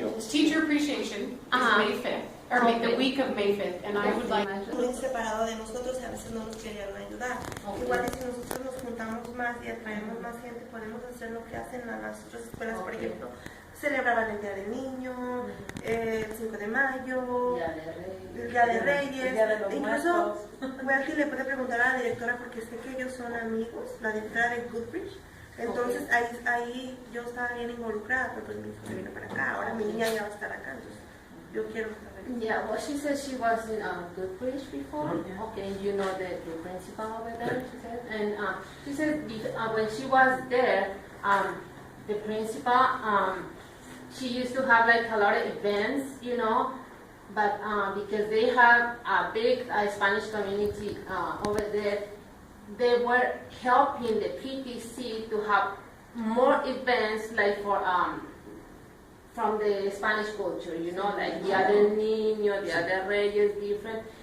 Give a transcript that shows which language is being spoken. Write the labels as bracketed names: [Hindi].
[English] Teacher appreciation is May 5th, or the week of May 5th, and I would like. [Spanish] Muy separado de nosotros, a veces no nos querían ayudar. Igual que si nosotros nos juntamos más y atraemos más gente, podemos hacer lo que hacen las otras escuelas, por ejemplo, celebraban el Día del Niño, el 5 de mayo, el Día de Reyes, incluso Welty le puede preguntar a la directora porque sé que ellos son amigos, la directora de Goodbridge, entonces ahí yo estaba bien involucrada, pero pues mi hijo se vino para acá, ahora mi niña ya va a estar acá, entonces yo quiero saber. [English] Yeah, well, she said she was in Goodbridge before. Okay, you know the principal over there, she said. And she said when she was there, the principal, she used to have like a lot of events, you know, but because they have a big Spanish community over there, they were helping the PTC to have more events like for from the Spanish culture, you know, like Dia del Niño, Dia de Reyes, different.